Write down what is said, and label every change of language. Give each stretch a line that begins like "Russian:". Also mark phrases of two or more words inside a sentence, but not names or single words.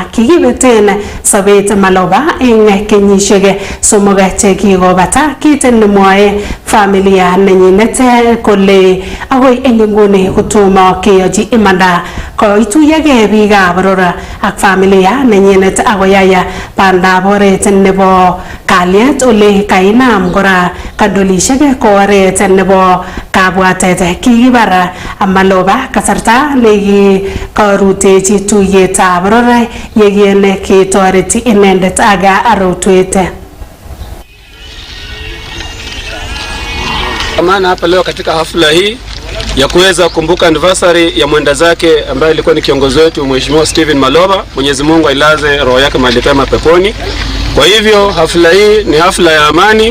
Kalenjin: Kikibeten sobet Maloba eng kenyisiek somok chekikobata kit nemwoe familia nenyinet kole agoi eng nguni kotomo keyochi imanda koituyege biikab boror ak familia nenyinet akoyaya bandab oret nebo kalyet ole kainam kora kadolishek ko oret nebo kabwatet. Kikibar Maloba kasarta nekikarutechi tuyetab boror yekiene ketoreti inendet aga arotwet.
Swahili: Maana hapa leo katika hafla hii ya kuweza kukumbuka anniversary ya mwenda zake ambaye alikuwa ni kiongozi wetu Mheshimiwa Stephen Maloba, Mwenyezi Mungu ailaze roho yake mahali pema peponi. Kwa hivyo hafla hii ni hafla ya amani.